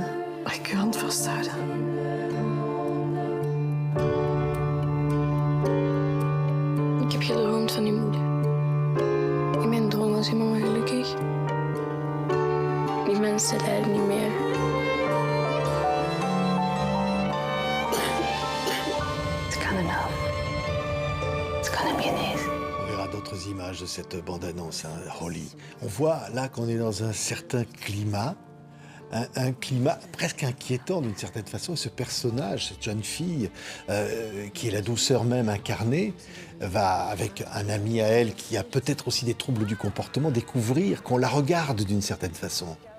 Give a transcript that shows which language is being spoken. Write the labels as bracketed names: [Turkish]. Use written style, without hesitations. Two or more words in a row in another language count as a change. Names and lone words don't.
[Dutch] Mag ik je hand vasthouden? Ik heb gedroomd van die moeder. In mijn droom was die mama gelukkig. Die mensen lijden niet meer. Het kan hem helpen. Het kan hem genezen. [French] On verra d'autres images de cette bande-annonce, hein, Holly. On voit là qu'on est dans un certain climat, un climat presque inquiétant d'une certaine façon. Et ce personnage, cette jeune fille, qui est la douceur même incarnée, va, avec un ami à elle qui a peut-être aussi des troubles du comportement, découvrir qu'on la regarde d'une certaine façon.